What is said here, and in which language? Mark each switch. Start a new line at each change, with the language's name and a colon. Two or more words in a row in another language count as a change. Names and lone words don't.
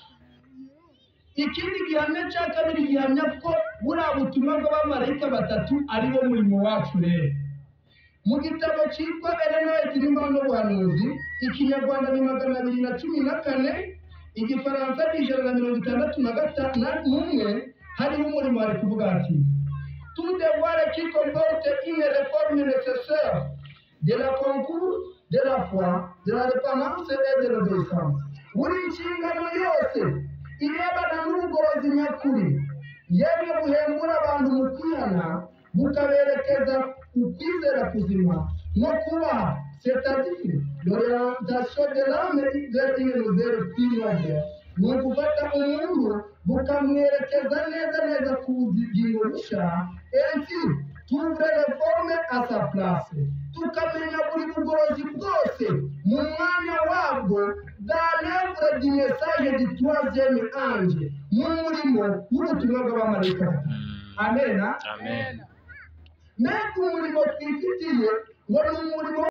Kinyarwanda: Ikindi gihamya cya kabiri gihamya ko buriya butumwa bw'abamarayika batatu ari wo murimo wacu rero. Mu gitabo cyitwa Eleanor Kirimba n'ubuhanuzi ikinyarwanda ni 214 igifaransa ni 166 hariho umurimo ari kuvuga ati
French: tout devoir qui comporte une réforme nécessaire de la concours, de la foi, de la dépendance et de l'obéissance.
Kinyarwanda: buri nshingano yose irebana n'ubugorozi nyakuri yemwe buhembura abantu mu kwihana bukaberekeza ukwizera kuzima no kubaha,
French: c'est-à-dire l'orientation de l'âme vers une nouvelle vie.
Kinyarwanda: Ni ugufata umuntu bukamwerekeza neza ku bugingo bushya,
French: ainsi trouver les formes à sa place,
Kinyarwanda: tukamenya buri bugorozi bwose mu mwanya wabwo
French: dans l'œuvre du message du troisième ange,
Kinyarwanda: mu murimo w'ubutumwa bw'abamarayika. Amen. Amen. Mbega umurimo twifitiye ngo ni umurimo